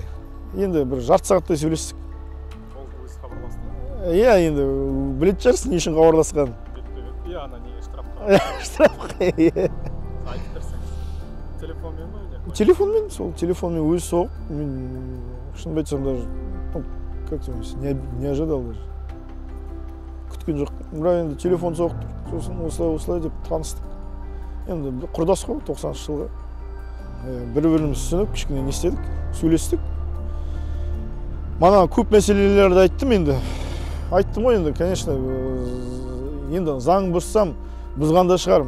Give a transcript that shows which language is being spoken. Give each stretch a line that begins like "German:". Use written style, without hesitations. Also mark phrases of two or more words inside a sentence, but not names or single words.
Kazakh: Енді бір жарты сағаттай сөйлестік. Ол өзі хабарласты. Иә, енді білетін шығарсың не үшін хабарласқанын. Иә, ана не штрафқа. Штрафқа, иә. Айтып берсеңіз. Телефонмен ба? Телефонмен, сол телефонмен өзі соғып, мен шынымды айтсам даже,
Russian: как сказать, не ожидал даже.
Kazakh: Күткен жоқ. Бірақ енді телефон соғып тұр. Сосын осылай деп таныстық. Енді құрдас қой 90-шы жылғы. Бір-біріміз түсініп, кішкене не істедік, сөйлестік. Мана көп мәселелерді айттым енді. Айттым ғой енді, конечно, енді заң бұзсам, бұзғанда шығарым.